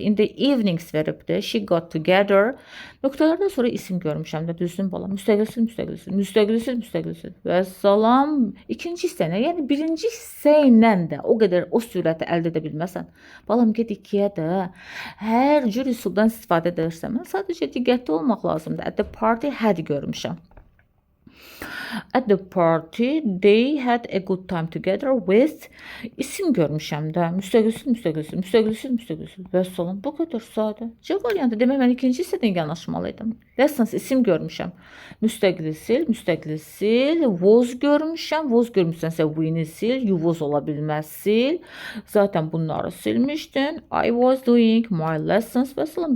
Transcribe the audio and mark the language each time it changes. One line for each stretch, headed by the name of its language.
English: In the evenings
Azerbaijani: veribdi.
English: She got together.
Azerbaijani: Nöqtələrdən sonra isim görmüşəm də, düzdür bala. Müstəqil sil, müstəqil sil. Müstəqil sil, müstəqil sil. Və salam ikinci hissənə, yəni birinci hissə ilə də o qədər o sürəti əldə edə bilməsən. Balam get ikiyə də hər cür üsuldan istifadə edirsən. Mən sadəcə diqqətli olmaq lazımdır.
English: At the party had
Azerbaijani: görmüşəm.
English: At the party they had a good time together with
Azerbaijani: isim görmüşəm də. Müstəqil sil, müstəqil sil, müstəqil sil, müstəqil sil. Və salam, bu qədər sadə. C variantı demək mən ikinci hissədən yanaşmalıydım. Lessons isim görmüşəm. Müstəqil sil, müstəqil sil. Was görmüşəm. Was görmüşsənsə win'i sil.
English: You was
Azerbaijani: ola bilməz, sil. Zaten bunları silmişdin.
English: I was doing my lessons
Azerbaijani: və salam.